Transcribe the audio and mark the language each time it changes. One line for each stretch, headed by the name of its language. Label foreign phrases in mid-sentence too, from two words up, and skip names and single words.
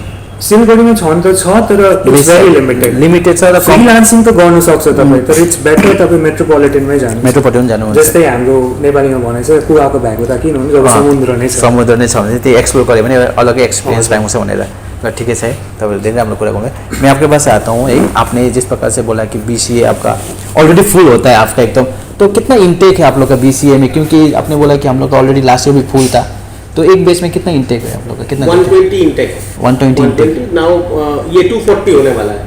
Nepali: सिलगढीमा छन् त छ, तर
English: it's very
Nepali: लिमिटेड छ र फ्रिलान्सिङ त गर्नु सक्छ तपाईँ, तर
English: it's better
Nepali: तपाईँ मेट्रोपोलिटनमै जानु। मेट्रोपोलिटन जानुहुन्छ। जस्तै हाम्रो नेपालीमा भनाइ छ कुवाको भ्यागो त किन हुन्छ, जब समुद्र नै छ। समुद्र नै छ भने त्यो एक्सप्लोर गऱ्यो भने अलगै एक्सपीरियंस पाउँछ भनेर। र
Hindi: ठीक है
Nepali: तपाईँले धेरै राम्रो कुरा गर्नुभयो।
Hindi: मैं आपके पास आता हूँ, आपने जिस प्रकार से बोला कि BCA आपका
English: already full
Hindi: होता है आपका एकदम, तो कितना इंटेक है आप लोग का BCA में? क्योंकि आपने बोला कि हम लोग का
English: already last year
Hindi: भी फुल था, तो एक बेस में कितना इंटेक है आप लोग का? कितना 120 इंटेक है। 120 इंटेक नाउ ये 240 होने वाला है।